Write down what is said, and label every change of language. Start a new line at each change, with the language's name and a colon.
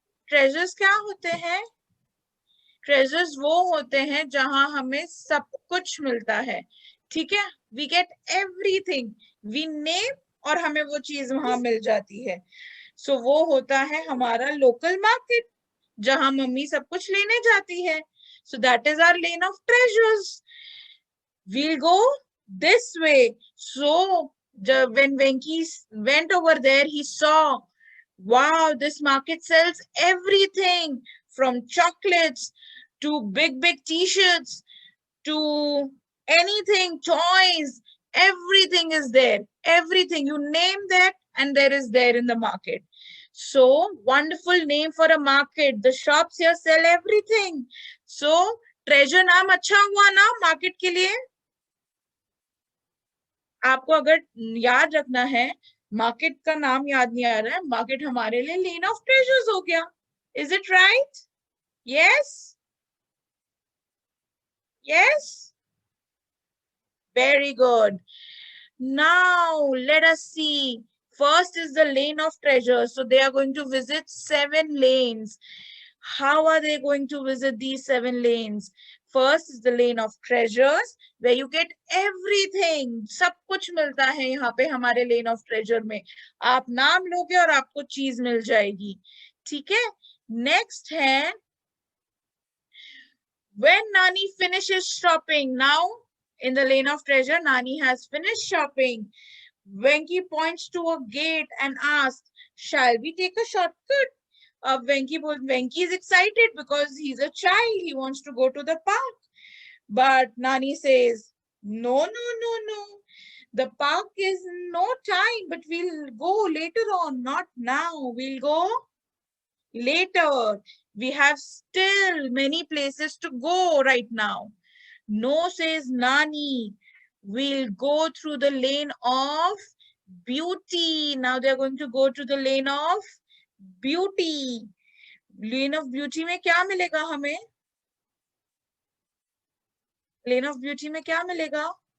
Hindi: Treasures क्या होते हैं? Treasures वो होते हैं जहां हमें सब कुछ मिलता है. ठीक है?
English: We get everything. We name
Hindi: और हमें वो चीज वहां मिल जाती है. So वो होता है हमारा local market जहां मम्मी सब कुछ लेने जाती है.
English: So that is our lane of treasures. We'll go this way. So when Venki went over there, he saw, wow, this market sells everything from chocolates to big t-shirts to anything, toys, everything is there. Everything, you name that and there is there in the market. So wonderful name for a market. The shops here sell everything.
Hindi: So treasure नाम अच्छा हुआ ना market के लिए. आपको अगर याद रखना है, market का नाम याद नहीं आ रहा है, market हमारे लिए lane of treasures हो गया.
English: Is it right? Yes? Yes? Very good. Now let us see. First is the lane of treasures. So they are going to visit 7 lanes. How are they going to visit these 7 lanes? First is the lane of treasures, where you get everything.
Hindi: सब कुछ मिलता है यहाँ पे हमारे lane of treasure में. आप नाम लोगे और आपको चीज मिल जाएगी. ठीक है? Next है
English: When Nani finishes shopping, now in the lane of treasure, Nani has finished shopping. Venki points to a gate and asks, shall we take a shortcut? Venki is excited because he's a child. He wants to go to the park. But Nani says, no, no, no, no. The park is no time, but we'll go later on, not now. We'll go later. We have still many places to go right now. No, says Nani. We'll go through the lane of beauty. Now they're going to go to the lane of beauty.
Hindi: Lane of beauty में क्या मिलेगा हमें? Lane of beauty में क्या मिलेगा?